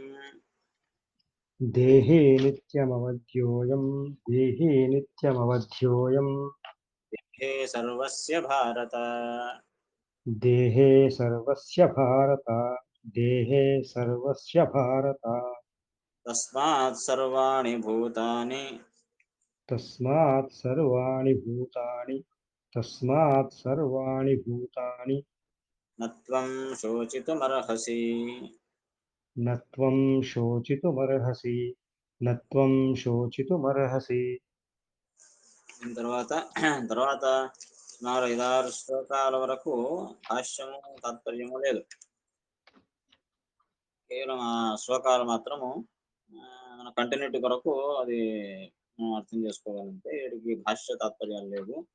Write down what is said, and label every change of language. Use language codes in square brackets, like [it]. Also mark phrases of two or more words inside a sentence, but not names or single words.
[sa] దేహే నిత్యమవధ్యోయం దేహే నిత్యమవధ్యోయం దేహే సర్వస్య భారత దేహే సర్వస్య భారత దేహే సర్వస్య భారత తస్మాత్ సర్వాణి భూతాని తస్మాత్ సర్వాణి భూతాని తస్మాత్ సర్వాణి భూతాని నత్వం శోచితుమర్హసి. నత్వం శోచితుమర్హసి నత్వం శోచితుమర్హసి. [te] దీని తర్వాత సుమారు 5-6 శ్లోకాల వరకు భాష్యము తాత్పర్యము లేదు. కేవలం ఆ శ్లోకాలు మాత్రము మన కంటిన్యూటీ కొరకు అది మనం అర్థం చేసుకోవాలంటే వీటికి భాష్య తాత్పర్యాలు లేవు.